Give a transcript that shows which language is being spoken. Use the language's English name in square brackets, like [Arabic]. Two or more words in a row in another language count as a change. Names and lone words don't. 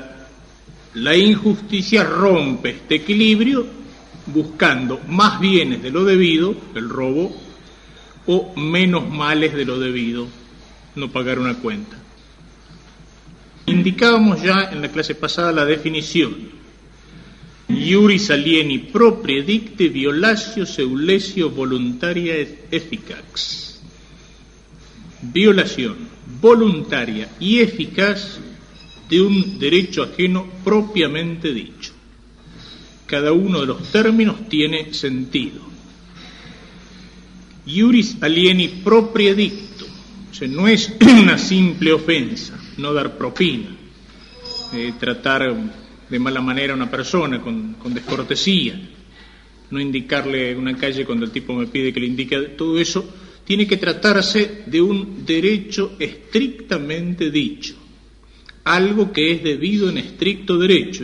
[Spanish] La injusticia rompe este equilibrio buscando más bienes de lo debido, el robo, o menos males de lo debido, no pagar una cuenta. Indicábamos ya en la clase pasada la definición. [Latin] Iuris alieni proprie dicte violatio seulesio voluntaria et efficax. [Spanish] Violación voluntaria y eficaz de un derecho ajeno propiamente dicho. Cada uno de los términos tiene sentido. [Latin] Iuris alieni proprie dicto, [Spanish] o sea, no es una simple ofensa, no dar propina, tratar de mala manera a una persona con descortesía, no indicarle una calle cuando el tipo me pide que le indique, todo eso tiene que tratarse de un derecho estrictamente dicho, algo que es debido en estricto derecho.